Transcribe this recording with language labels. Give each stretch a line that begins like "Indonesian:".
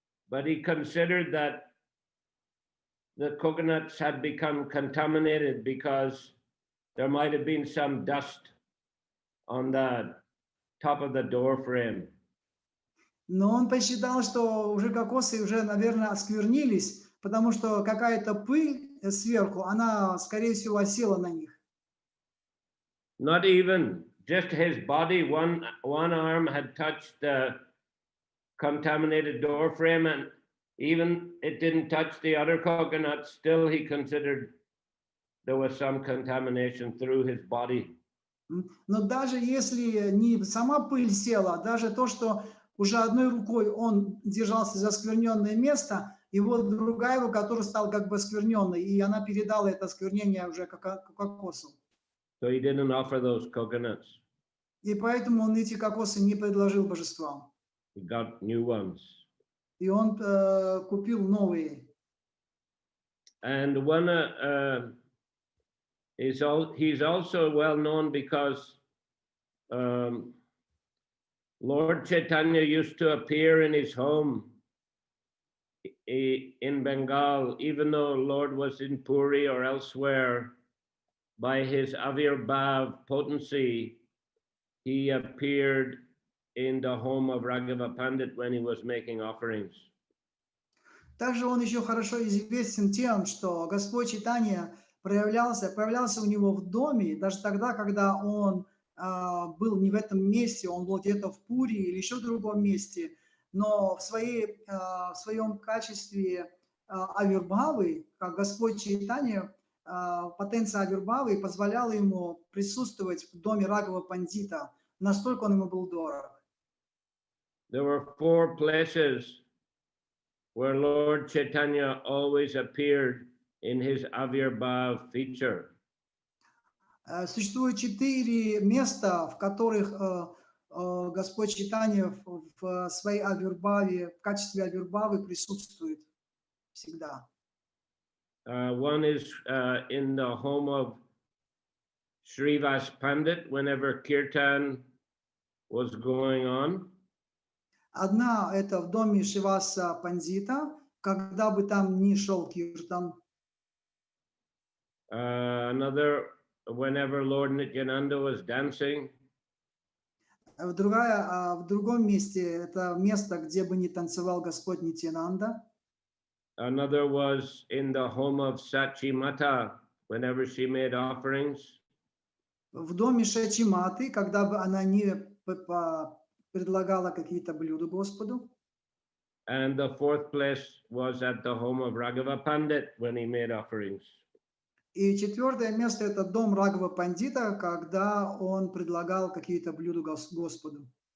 English: But he considered that the coconuts had become contaminated because there might have been some dust on the top of the door frame.
Russian: Но он посчитал, что уже кокосы уже, наверное, осквернились, потому что какая-то пыль сверху, она, скорее всего, осела на них.
English: Not even just his body, one arm had touched the contaminated door frame, and even it didn't touch the other coconut. Still, he considered there was some contamination through his body.
Russian: Но даже если не сама пыль села, даже то, что уже одной рукой он держался за оскверненное место, и вот другая рука тоже стала как бы оскверненной, и она передала это осквернение уже к кокосу.
English: So he didn't offer those coconuts.
Russian: И поэтому он эти кокосы не предложил божествам.
English: He got new ones.
Russian: И он купил новые.
English: And one he's also well known because Lord Chaitanya used to appear in his home in Bengal, even though Lord was in Puri or elsewhere. By his Avirbhav potency, he appeared in the home of Raghava Pandit when he was making offerings.
Russian: Также он еще хорошо известен тем, что Господь Чайтанья появлялся у него в доме, даже тогда, когда он был не в этом месте, он был где-то в Пури или еще в другом месте, но в своем качестве Авирбхавы, как Господь Чайтанья, потенция Авирбхавы позволяла ему присутствовать в доме Рагава Пандита, настолько он ему был дорог.
English: There were 4 places where Lord Chaitanya always appeared in his Avirbhav feature.
Russian: Существует 4 места, в которых Господь Чайтанья в своей Авирбхаве, в качестве Авирбхавы присутствует всегда.
English: One is in the home of Srivas Pandit whenever Kirtan was going on.
Russian: Одна это в доме Шриваса Пандита, когда бы там ни шел киртан.
English: Another whenever Lord Nityananda was dancing.
Russian: В другом месте это место, где бы не танцевал Господь Нитьянанда.
English: Another was in the home of Sachi Mata whenever she made offerings.
Russian: В доме Шачиматы, когда бы она не предлагала какие-то блюда Господу.
English: And the 4th place was at the home of Raghava Pandit when he made offerings.
Russian: И 4 место это дом Рагава Пандита, когда он предлагал какие-то блюда Господу.